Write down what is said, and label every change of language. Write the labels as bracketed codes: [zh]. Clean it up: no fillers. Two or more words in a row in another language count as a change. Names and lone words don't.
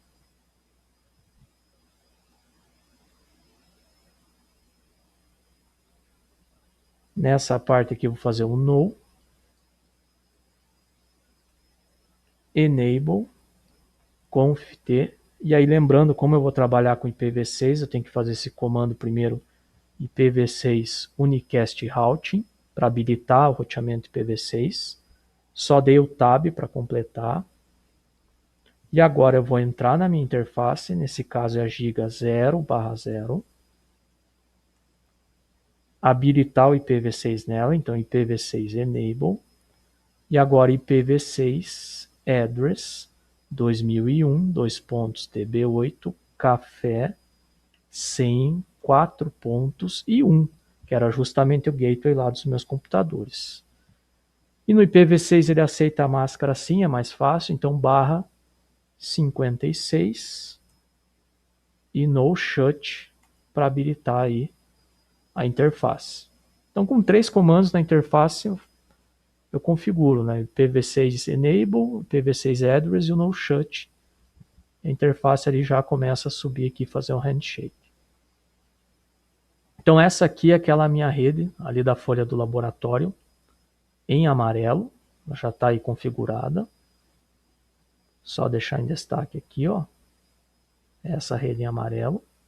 [pt] Nessa parte aqui eu vou fazer um [en] no, enable, conft, [pt] e aí lembrando, como eu vou trabalhar com IPv6, eu tenho que fazer esse comando primeiro, [en] IPv6 unicast routing, [pt] para habilitar o roteamento IPv6. Só dei o tab para completar. E agora eu vou entrar na minha interface, nesse caso é a giga 0/0, habilitar o IPv6 nela, então [en] IPv6 enable, [pt] e agora [en] IPv6 address [pt] 2001:db8 café 100 4 pontos e 1, que era justamente o gateway lá dos meus computadores. E no IPv6 ele aceita a máscara sim, é mais fácil, então /56 e [en] no shut [pt] para habilitar aí a interface. Então com 3 comandos na interface eu configuro, né? [en] IPv6 enable, IPv6 address [pt] e o [en] no shut. [pt] A interface ali já começa a subir aqui e fazer um handshake. Então essa aqui é aquela minha rede ali da folha do laboratório em amarelo, ela já está aí configurada. Só deixar em destaque aqui, ó, essa rede em amarelo.